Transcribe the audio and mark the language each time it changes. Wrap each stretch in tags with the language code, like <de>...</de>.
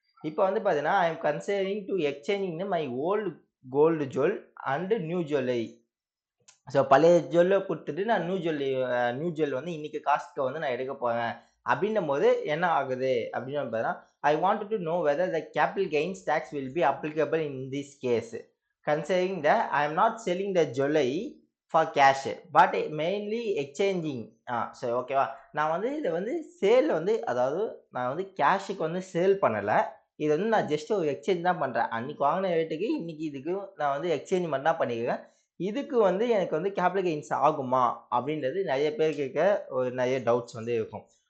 <ta>இப்ப வந்து பார்த்தீங்கன்னா,</ta> <en>I am considering to exchanging my old gold jewel and new jewellery.</en> <ta>So பழைய ஜுவல்ல குடுத்துட்டு நான் நியூ ஜுவல் வந்து இன்னைக்கு காசுக்கு வந்து நான் எடுக்க போறேன். அப்படின்னும்போது என்ன ஆகுது அப்படின்னு பார்த்தீங்கன்னா,</ta> <en>I wanted to know whether the capital gains tax will be applicable in this case. Considering that I am not selling the jewelry for cash but mainly exchanging.</en> <ta>சரி ஓகேவா. நான் வந்து இத வந்து சேல் வந்து அதாவது நான் வந்து கேஷ்க்கு வந்து சேல் பண்ணல. இது வந்து நான் ஜஸ்ட் ஒரு எக்ஸ்சேஞ்ச் தான் பண்றேன். அன்னைக்கு வாங்குன ரேட்டுக்கு இன்னைக்கு இதுக்கு நான் வந்து எக்ஸ்சேஞ்ச் மட்டும் தான் பண்ணியிருக்கேன். இதுக்கு வந்து எனக்கு வந்து கேபிட்டல் கெயின்ஸ் ஆகுமா? அப்படின்றது நெறைய பேருக்கு இருக்க ஒரு நெறைய டவுட்ஸ் வந்து இருக்கும்.</ta>